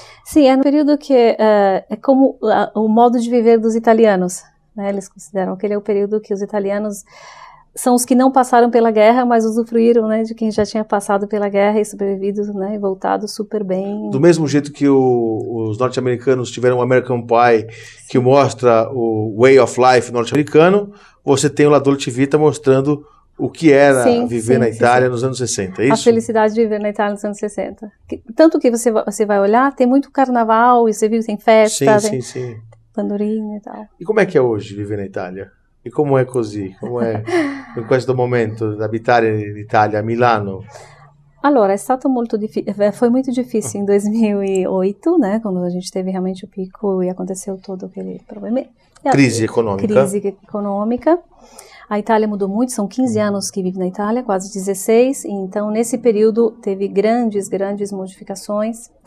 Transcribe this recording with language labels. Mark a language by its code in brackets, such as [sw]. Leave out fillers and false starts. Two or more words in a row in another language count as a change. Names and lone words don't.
[pt] Sim, é no período que é como o modo de viver dos italianos, né? Eles consideram que ele é o período que os italianos são os que não passaram pela guerra, mas usufruíram, né, de quem já tinha passado pela guerra e sobrevivido, né, e voltado super bem. Do mesmo jeito que os norte-americanos tiveram o American Pie, que mostra o [en] way of life [pt] norte-americano, você tem o La Dolce Vita mostrando o que era viver na Itália nos anos 60, é isso? A felicidade de viver na Itália nos anos 60. Tanto que você vai olhar, tem muito carnaval, e você viu, tem festa, tem pandorinha e tal. E como é que é hoje viver na Itália? E como é così? [it] Como è in questo momento abitare in Italia, a Milano? Allora, [pt] foi muito difícil em 2008, né, quando a gente teve realmente o pico e aconteceu todo aquele problema. Crise econômica. A Itália mudou muito, são 15 anos que vive na Itália, quase 16, então nesse período teve grandes modificações.